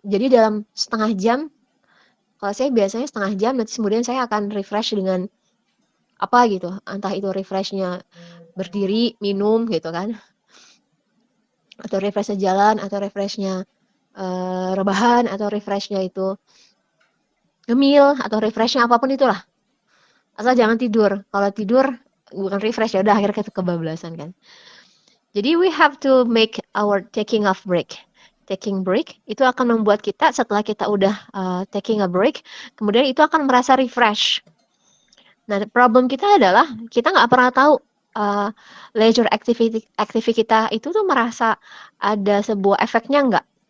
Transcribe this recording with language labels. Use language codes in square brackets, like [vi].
[id] Jadi dalam setengah jam, kalau saya biasanya setengah jam, nanti kemudian saya akan refresh dengan apa gitu, entah itu refreshnya berdiri, minum gitu kan, atau refreshnya jalan, atau refreshnya rebahan, atau refreshnya itu ngemil, atau refreshnya apapun itulah. Asal jangan tidur. Kalau tidur bukan refresh ya udah akhirnya kebablasan kan. Jadi [en] we have to make our taking off break. [id] Taking break itu akan membuat kita setelah kita udah [en] taking a break, [id] kemudian itu akan merasa refresh. Nah, problem kita adalah kita nggak pernah tahu leisure activity kita itu tuh merasa ada sebuah efeknya nggak.